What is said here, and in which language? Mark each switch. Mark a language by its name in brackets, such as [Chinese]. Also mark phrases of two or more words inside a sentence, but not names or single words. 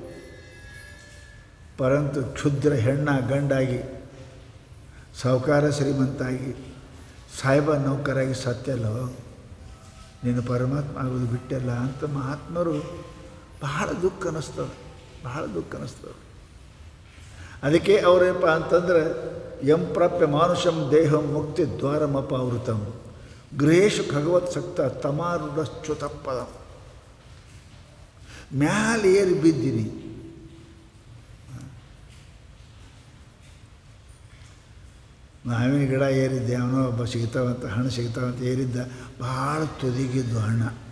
[Kannada] ಪರಂತು ಕ್ಷುದ್ರ ಹೆಣ್ಣ ಗಂಡಾಗಿ, ಸಾಹುಕಾರ ಶ್ರೀಮಂತಾಗಿ, ಸಾಹೇಬ ನೌಕರಾಗಿ ಸತ್ಯಲ್ಲೋ, ನೀನು ಪರಮಾತ್ಮ ಆಗೋದು ಬಿಟ್ಟಲ್ಲ ಅಂತ ಮಹಾತ್ಮರು ಬಹಳ ದುಃಖ ಅನ್ನಿಸ್ತದೆ, ಬಹಳ ದುಃಖ ಅನ್ನಿಸ್ತದೆ. ಅದಕ್ಕೆ ಅವರೇನಪ್ಪ ಅಂತಂದ್ರೆ, [Sanskrit] ಯಂ ಪ್ರಾಪ್ಯ ಮಾನುಷಂ ದೇಹಂ ಮುಕ್ತಿ ದ್ವಾರಮಪಾವೃತಂ ಗೃಹೇಶು ಭಗವತ್ ಸಕ್ತ ತಮಾರುಢಶ್ಚ್ಯುತಪದಂ. [Kannada] ಮ್ಯಾಲೆ ಏರಿ ಬಿದ್ದೀನಿ, ಮಾವಿನ ಗಿಡ ಏರಿದ್ದೆ, ಅವನೋ ಒಬ್ಬ ಸಿಗ್ತಾವಂತ ಹಣ್ಣು ಸಿಗ್ತಾವಂತ ಏರಿದ್ದ, ಭಾಳ ತುದಿಗಿದ್ದು ಹಣ್ಣು.